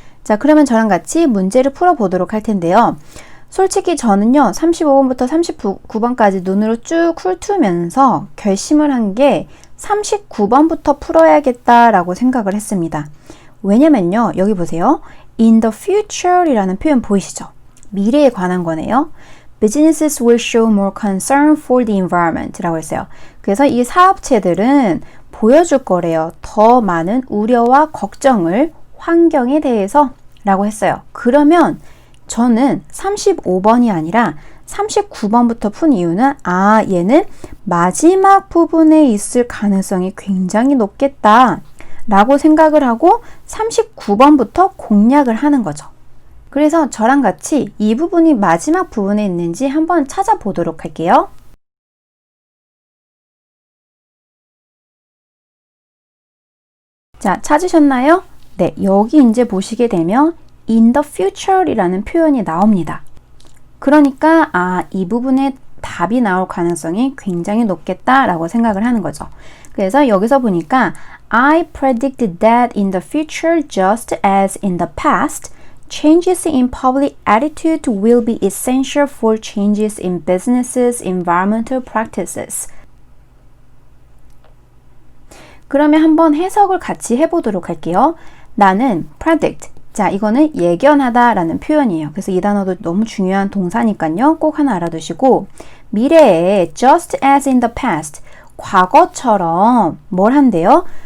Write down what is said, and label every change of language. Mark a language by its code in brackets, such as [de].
[ko] 자, 그러면 저랑 같이 문제를 풀어보도록 할 텐데요. 솔직히 저는요, 35번부터 39번까지 눈으로 쭉 훑으면서 결심을 한 게 39번부터 풀어야겠다라고 생각을 했습니다. 왜냐면요, 여기 보세요. [en] In the future [ko] 이라는 표현 보이시죠? 미래에 관한 거네요. [en] Businesses will show more concern for the environment [ko] 라고 했어요. 그래서 이 사업체들은 보여줄 거래요. 더 많은 우려와 걱정을 환경에 대해서 라고 했어요. 그러면 저는 35번이 아니라 39번부터 푼 이유는 얘는 마지막 부분에 있을 가능성이 굉장히 높겠다 라고 생각을 하고 39번부터 공략을 하는 거죠. 그래서 저랑 같이 이 부분이 마지막 부분에 있는지 한번 찾아보도록 할게요. 자, 찾으셨나요? 네, 여기 이제 보시게 되면 [en] in the future [ko] 이라는 표현이 나옵니다. 그러니까 이 부분에 답이 나올 가능성이 굉장히 높겠다라고 생각을 하는 거죠. 그래서 여기서 보니까 [en] I predict that in the future, just as in the past, changes in public attitude will be essential for changes in businesses' environmental practices. [ko] 그러면 한번 해석을 같이 해보도록 할게요. 나는 predict. 자, 이거는 예견하다 라는 표현이에요. 그래서 이 단어도 너무 중요한 동사니까요. 꼭 하나 알아두시고, 미래에 just as in the past, 과거처럼 뭘 한대요?